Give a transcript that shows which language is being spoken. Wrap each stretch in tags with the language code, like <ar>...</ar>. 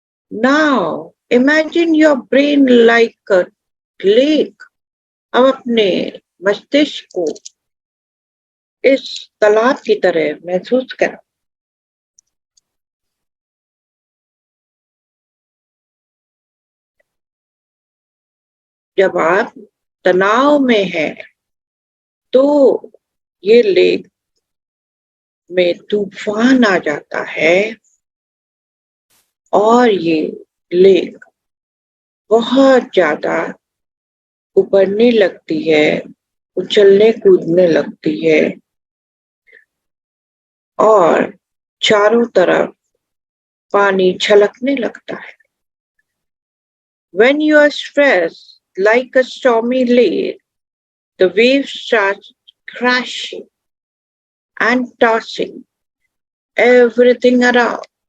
<en>Now imagine your brain like a lake.</en> <hi>अब अपने मस्तिष्क को इस तालाब की तरह महसूस करें। जब आप तनाव में हैं तो ये लेक में तूफान आ जाता है और ये लेक बहुत ज्यादा उभरने लगती है, उछलने कूदने लगती है और चारों तरफ पानी छलकने लगता है।</hi> <en>When you are stressed like a stormy lake, the waves start crashing and tossing everything around.</en>